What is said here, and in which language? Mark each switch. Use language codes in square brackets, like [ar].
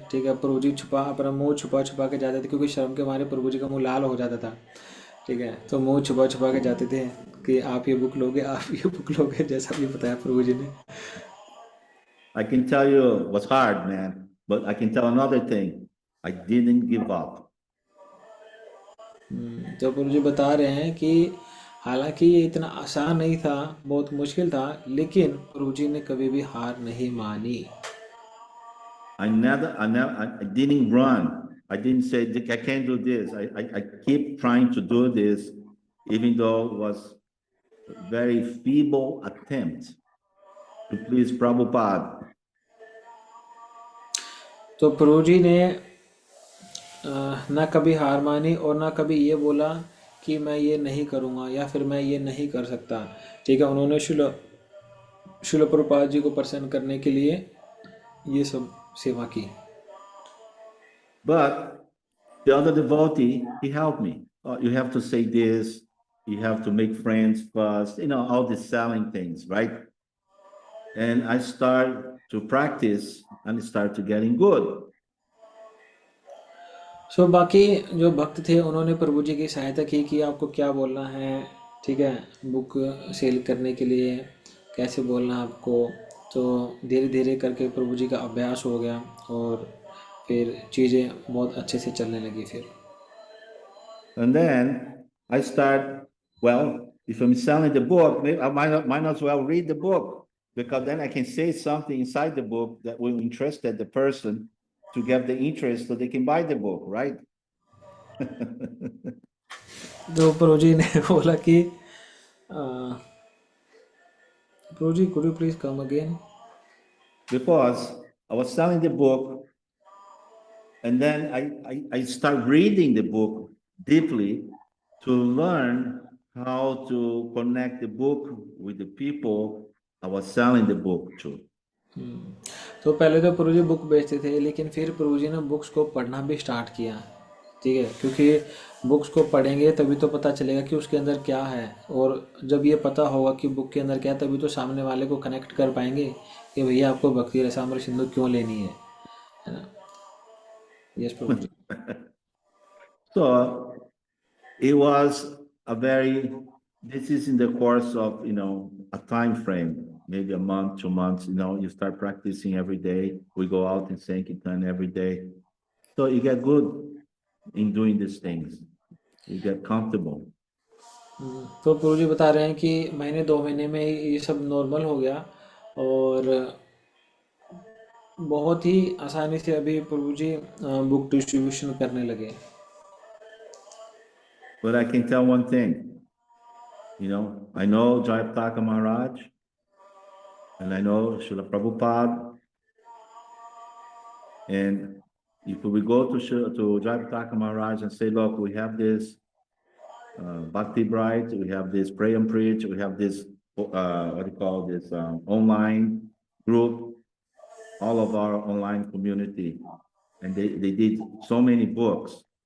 [hi] ठीक है, प्रभु जी अपना मुंह छुपा के जाते थे, क्योंकि शर्म के मारे प्रभु जी का मुंह लाल हो जाता था। ठीक है, तो मुंह छुपा के जाते थे कि आप ये बुक लोगे, आप ये बुक लोगे, जैसा भी बताया प्रभु जी ने। [en] I can tell you it was hard, man, but I can tell another thing. I didn't give up. [hi] तो प्रभु जी बता रहे हैं कि हालांकि ये इतना आसान नहीं था, बहुत मुश्किल था, लेकिन प्रभु जी ने कभी भी हार नहीं मानी। [en] I didn't run. I didn't say, I can't do this. I keep trying to do this, even though it was a very feeble attempt to please Prabhupada. [hi] तो प्रभु जी ने ना कभी हार मानी और ना कभी ये बोला कि मैं ये नहीं करूँगा या फिर मैं ये नहीं कर सकता। ठीक है, उन्होंने शिल प्रभुपाद जी को प्रसन्न करने के लिए ये सब सेवा की। [en] But the other devotee, he helped me. Oh, you have to say this, you have to make friends first, all these selling things, right? And I start to practice and start to getting good. [hi] सो बाकी जो भक्त थे उन्होंने प्रभु जी की सहायता की कि आपको क्या बोलना है। ठीक है, बुक सेल करने के लिए कैसे बोलना है आपको। तो धीरे धीरे करके प्रभु जी का अभ्यास हो गया और फिर चीज़ें बहुत अच्छे से चलने लगी फिर। [en] And then I start, well, if I'm selling the book, maybe I might as well read the book, because then I can say something inside the book that will interest the person to get the interest so they can buy the book, right? [hi] तो प्रोजी ने बोला कि प्रोजी [en] could you please come again? Because I was selling the book, and then I start reading the book deeply to learn how to connect the book with the people I was selling the book to. [hi] तो पहले तो प्रभु जी book बेचते थे, लेकिन फिर प्रभु जी ने books को पढ़ना भी स्टार्ट किया, ठीक है, क्योंकि बुक्स को पढ़ेंगे तभी तो पता चलेगा कि उसके अंदर क्या है, और जब ये पता होगा कि बुक के अंदर क्या है तभी तो सामने वाले को कनेक्ट कर पाएंगे कि भैया आपको भक्ति रसामृत सिंधु क्यों लेनी है ना। Yes Prabhu ji. [en] So it was this is in the course of, a time frame, maybe a month, 2 months, you start practicing every day. We go out and Sankirtan every day. So you get good in doing these things. You get comfortable. [hi] तो प्रभु जी बता रहे हैं कि महीने 2 महीने में ये सब नॉर्मल हो गया, और बहुत ही आसानी से अभी प्रभु जी बुक डिस्ट्रीब्यूशन करने लगे। [en] But I can tell one thing, I know Jayapataka Maharaj, and I know Srila Prabhupada, and if we go to Jayapataka Maharaj and say, look, we have this Bhakti Bright, we have this Pray and Preach, we have this, what do you call this, online group, all of our online community, and they did so many books.